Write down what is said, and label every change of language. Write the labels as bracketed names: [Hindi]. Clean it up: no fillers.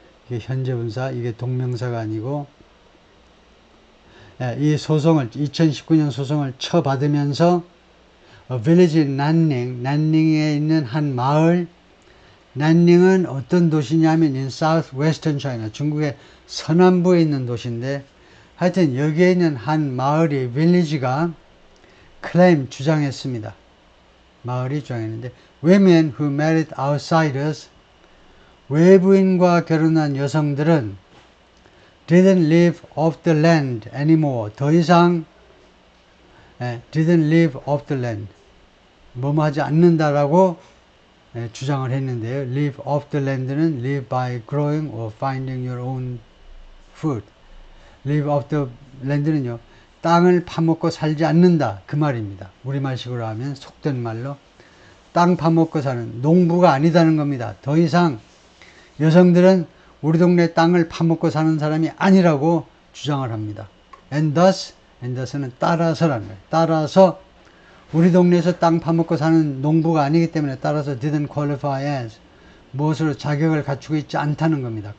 [Korean] 이게 현재 분사, 이게 동명사가 아니고 이 소송을 2019년 소송을 쳐받으면서 village 난닝에 있는 한 마을. 난닝은 어떤 도시냐면 [English] in southwestern China, [Korean] 중국의 서남부에 있는 도시인데 하여튼 여기에 있는 한 마을이 village가 claim 주장했습니다. 마을이 주장했는데 [English] women who married outsiders, [Korean] 외부인과 결혼한 여성들은 [English] didn't live off the land anymore. [Korean] 더 이상 [English] didn't live off the land. [Korean] 뭐뭐 하지 않는다라고 주장을 했는데요. [English] live off the land는 live by growing or finding your own food. live off the land는요. [Korean] 땅을 파먹고 살지 않는다. 그 말입니다. 우리말식으로 하면 속된 말로 땅 파먹고 사는 농부가 아니다는 겁니다. 더 이상 여성들은 우리 동네 땅을 파먹고 사는 사람이 아니라고 주장을 합니다. [English] and thus [Korean] 는 따라서라는 거예요. 따라서 우리 동네에서 땅 파먹고 사는 농부가 아니기 때문에 따라서 [English] didn't qualify as [Korean] 무엇으로 자격을 갖추고 있지 않다는 겁니다.